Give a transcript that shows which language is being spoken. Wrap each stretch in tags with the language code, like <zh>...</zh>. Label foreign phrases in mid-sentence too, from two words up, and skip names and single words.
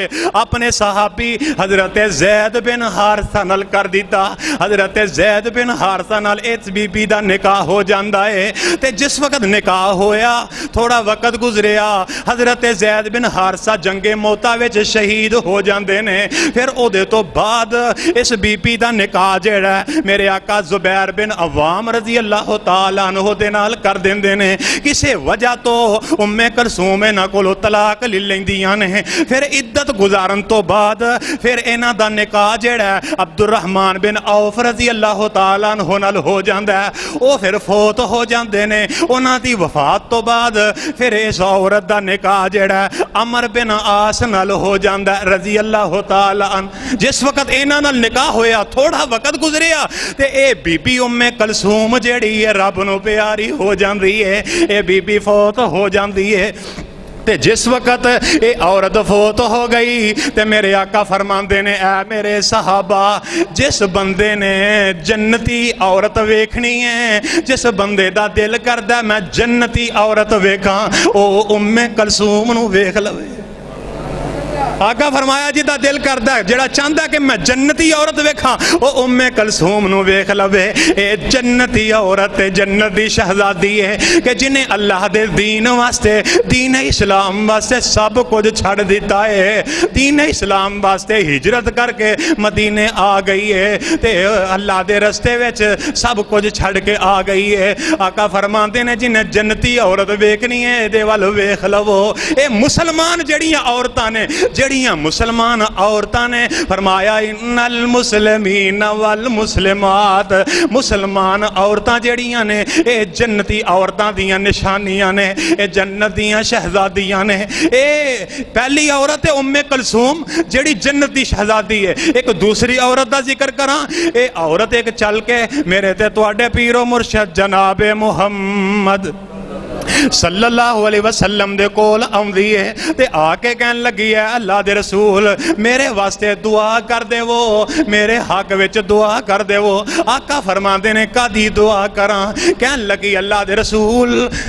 <pa>اپنے صحابی حضرت زید بن حارثہ نال کر دیتا حضرت زید بن حارثہ نال اس بی بی دا نکاح ہو جاندا ہے تے جس وقت نکاح ہویا تھوڑا وقت گزریا حضرت زید بن حارثہ جنگ موتا وچ شہید ہو جاندے نے پھر او دے تو بعد اس بی بی دا نکاح جیڑا ہے میرے آقا زبیر بن عوام</pa> <ar>رضی اللہ تعالیٰ عنہ</ar> <pa>دے نال کر دیندے نے کسے وجہ تو ام کلثوم انہاں کولوں طلاق لے لیندیاں نے پھر عدت گزارن تو بعد پھر انہاں دا نکاح جیڑا ہے عبد الرحمن بن عوف</pa> <ar>رضی اللہ تعالیٰ عنہ</ar> <pa>نال ہو جاندا ہے او پھر فوت ہو جاندے نے انہاں دی وفات تو بعد پھر اس عورت دا نکاح جیڑا ہے عمر بن عاص نال ہو جاندا ہے</pa> <ar>رضی اللہ تعالیٰ عنہ</ar> <pa>جس وقت انہاں نال نکاح ہویا تھوڑا وقت گزریا تے اے بی بی ام کلثوم جیڑی ہے رب نو پیاری ہو جاندی ہے اے بی بی فوت ہو جاندی ہے تے جس وقت اے عورت فوت ہو گئی تے میرے آقا فرماندے نے اے میرے صحابہ جس بندے نے جنتی عورت ویکھنی ہے جس بندے دا دل کردہ میں جنتی عورت ویکھاں او ام کلثوم نو ویکھ لوے آقا فرمایا جی دا دل کردہ ہے جڑا چاندہ کہ میں جنتی عورت ویکھاں او ام کلثوم نو ویکھ لوے اے جنتی عورت جنتی شہزادی ہے کہ جنہیں اللہ دے دین واسطے دین اسلام واسطے سب کچھ چھڑ دیتا ہے دین اسلام واسطے ہجرت کر کے مدینے آ گئی ہے تے اللہ دے رستے وچ سب کچھ چھڑ کے آ گئی ہے آقا فرماندے نے جنہیں جنتی عورت ویکھنی ہے دے وال ویکھ لو اے مسلمان جڑیاں عورتاں نے جڑیاں مسلمان عورتاں نے فرمایا</pa> <ar>ان المسلمین والمسلمات</ar> <pa>مسلمان عورتاں جڑیاں نے اے جنتی عورتاں دیاں نشانیاں نے اے جنت دیاں شہزادیاں نے اے پہلی عورت ہے ام کلثوم جڑی جنتی شہزادی ہے ایک دوسری عورت دا ذکر کراں اے عورت ایک چل کے میرے تے تواڈے پیر و مرشد جناب محمد</pa> <ar>صلی اللہ علیہ وسلم</ar> <pa>دے کول آمدی ہے تے آ کے کہن لگی ہے اللہ دے رسول میرے واسطے دعا کر دے وہ میرے حق وچ دعا کر دے وہ آقا فرماندے نے کدی دعا کراں کہن لگی اللہ دے رسول</pa>